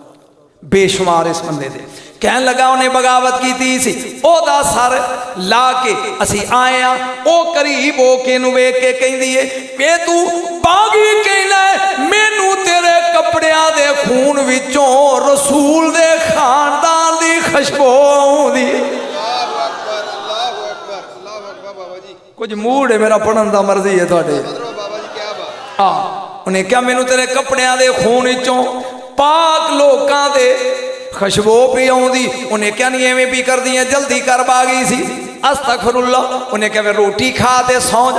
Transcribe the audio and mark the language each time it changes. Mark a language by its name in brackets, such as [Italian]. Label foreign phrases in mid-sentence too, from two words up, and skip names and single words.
[Punjabi] ਅਸਤਗ਼ਫ਼ਿਰੁੱਲਾਹ, ਬੇਸ਼ੁਮਾਰ ਇਸ ਬੰਦੇ ਦੇ। ਕਹਿਣ ਲੱਗਾ ਉਹਨੇ ਬਗ਼ਾਵਤ ਕੀਤੀ ਸੀ, ਓਹਦਾ ਸਿਰ ਲਾਹ ਕੇ ਅਸੀਂ ਆਏ ਆਂ। ਉਹ ਕਰੀਬ ਹੋ ਕੇ ਨੂੰ ਵੇਖ ਕੇ ਕਹਿੰਦੀ ਹੈ ਵੇ ਤੂੰ ਬਾਗ਼ੀ ਕਹਿਨਾ ਮੈਨੂੰ ਤੇਰੇ ਕੱਪੜਿਆਂ ਦੇ ਖ਼ੂਨ ਵਿੱਚੋਂ ਰਸੂਲ ਦੇ ਖ਼ਾਨਦਾਨ ਦੀ ਖ਼ੁਸ਼ਬੂ ਆਉਂਦੀ। [Arabic] الله أكبر، الله أكبر، الله أكبر [Punjabi] ਬਾਬਾ ਜੀ। ਕੁਝ ਮੂਡ ਹੈ ਮੇਰਾ ਪੜ੍ਹਨ ਦਾ, ਮਰਜ਼ੀ ਹੈ ਤੁਹਾਡੀ। ਬਾਬਾ ਜੀ ਕਿਆ ਬਾਤ। ਹਾਂ ਉਹਨੇ ਕਿਹਾ ਮੈਨੂੰ ਤੇਰੇ ਕੱਪੜਿਆਂ ਦੇ ਖ਼ੂਨ ਵਿੱਚੋਂ ਪਾਕ ਲੋਕਾਂ ਦੀ ਖ਼ੁਸ਼ਬੂ ਪਈ ਆਉਂਦੀ। ਉਹਨੇ ਕਿਹਾ ਨਹੀਂ ਐਵੇਂ ਵੀ ਕਰਦੀ ਹੈ, ਜਲਦੀ ਕਰ ਬਾਗ਼ੀ ਸੀ। ਅਸਤਗ਼ਫ਼ਿਰੁੱਲਾਹ। ਉਹਨੇ ਕਿਹਾ ਰੋਟੀ ਖਾ ਤੇ ਸੌਂ ਜਾ।